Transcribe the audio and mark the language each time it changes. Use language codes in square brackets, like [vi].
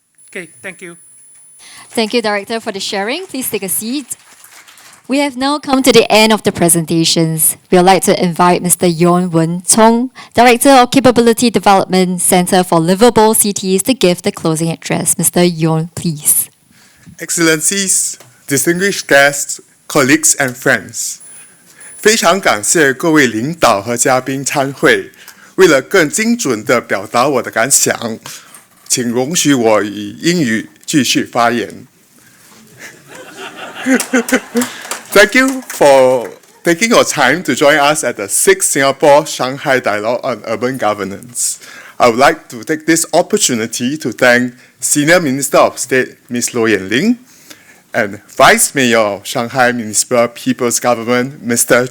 [en] Okay, thank you. Thank you, Director, for the sharing. Please take a seat. We have now come to the end of the presentations. We would like to invite Mr. Yon Wen Tong, Director of Capability Development, Center for Livable Cities, to give the closing address. Mr. Yon, please. Excellencies, distinguished guests, colleagues and friends， [zh] 非常感谢各位领导和嘉宾参会。为了更精准地表达我的感想，请容许我以英语继续发言。 [en] Thank you for taking your time to join us at the 6th Singapore Shanghai Dialogue on Urban Governance. I would like to take this opportunity to thank Senior Minister of State Ms. Ling and Vice Mayor of Shanghai Municipal People's Government Mr.